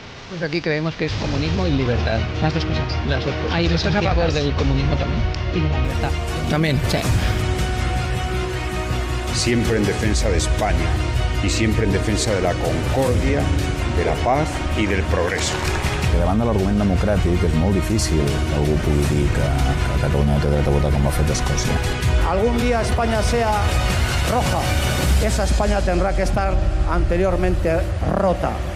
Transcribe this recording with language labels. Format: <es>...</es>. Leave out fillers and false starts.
<es>Pues aquí creemos que es comunismo y libertad. Las dos cosas. Las dos cosas. Hay dos cosas a favor del comunismo también. Y de la libertad. También, sí. Siempre en defensa de España y siempre en defensa de la concordia, de la paz i del progreso.</es> <ca>Davant de l'argument democràtic és molt difícil que algú pugui dir que Catalunya no té dret a votar com ho ha fet Escòcia.</ca> <es>Algún día España sea roja. Esa España tendrá que estar anteriormente rota.</es>